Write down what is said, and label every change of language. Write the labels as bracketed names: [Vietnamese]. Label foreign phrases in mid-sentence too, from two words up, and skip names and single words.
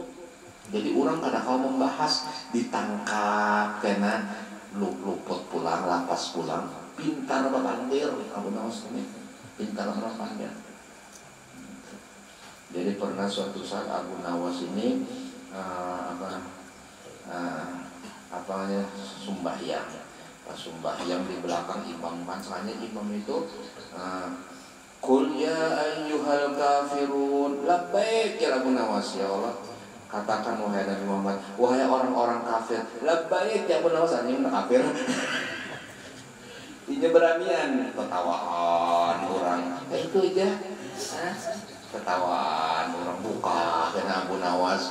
[Banjar] Jadi orang kadang kala membahas ditangkap kena luput pulang, lapas pulang, pintar babandir, Abu Nawas ini pintar babandir. Jadi pernah suatu saat Abu Nawas ini sembahyang. Pas sembahyang di belakang imam, masalahnya imam itu [Arabic] Qul ya ayyuhal kafirun labbaik ya [Banjar] Abu Nawas, [Arabic] ya Allah [Banjar] katakan wahai Nabi Muhammad, wahai orang-orang kafir, [Arabic] labbaik ya [Banjar] Abu Nawas, ini kafir. Ini beranian ketawaan orang, itu aja, ketawaan orang buka kena Abu Nawas.